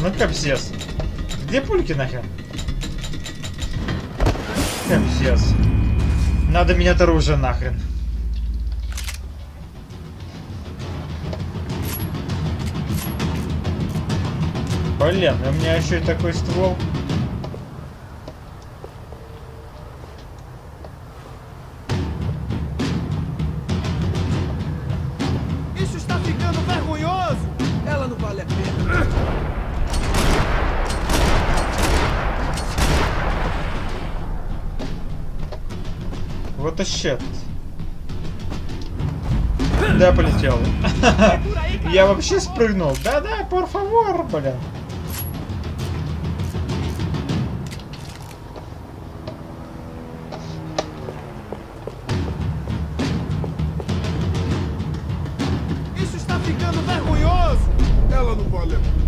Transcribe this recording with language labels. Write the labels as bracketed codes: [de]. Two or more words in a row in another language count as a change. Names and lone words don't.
[ru] Ну капец. Где пульки нахер? Капец. Надо менять оружие нахрен. Блин, у меня еще и такой ствол. [pt] Isso está ficando vergonhoso! Ela não vale a pena. [ru] Вот и щет. Да, полетел. Я вообще спрыгнул. Да-да, [pt] por favor, блин. Isso está ficando vergonhoso! Ela não vale a pena.